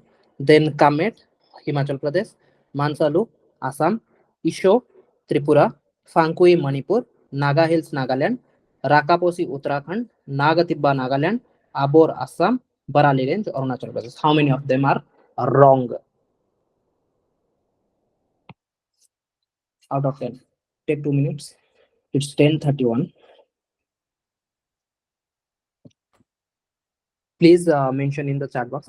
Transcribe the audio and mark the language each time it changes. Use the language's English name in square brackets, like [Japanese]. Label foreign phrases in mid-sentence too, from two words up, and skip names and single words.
[English] Then Kamet, Himachal Pradesh. Mansalu, Assam. Isho, Tripura. Fangkui, Manipur. Naga Hills, Nagaland. Rakaposi, Uttarakhand. Nagatibba, Nagaland. Abor, Assam. Barali Range, Arunachal Pradesh. How many of them are wrong? Out of 10. Take 2 minutes. It's 10:31. Please mention in the chat box.